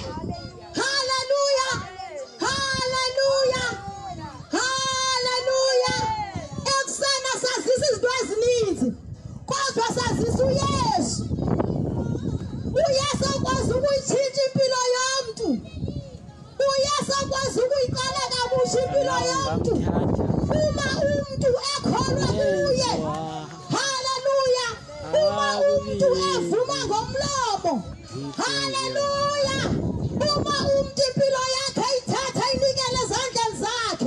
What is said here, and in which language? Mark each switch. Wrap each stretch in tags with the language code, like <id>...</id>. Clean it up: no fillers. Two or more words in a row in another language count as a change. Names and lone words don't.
<zu>Haleluya. Haleluya. Haleluya. Ekusena sazisa izinto ezininzi kodwa sazisa uYesu. uYesu akwazi ukuyitshintsha impilo yomntu. uYesu akwazi ukuyiqala kabusha impilo yomntu uma umuntu ekholwa kuye. Haleluya. Uma umuntu evuma ngomlomo. Haleluya. Uma umuntu impilo yakhe ayithatha ayinikele ezandleni zakhe.</zu>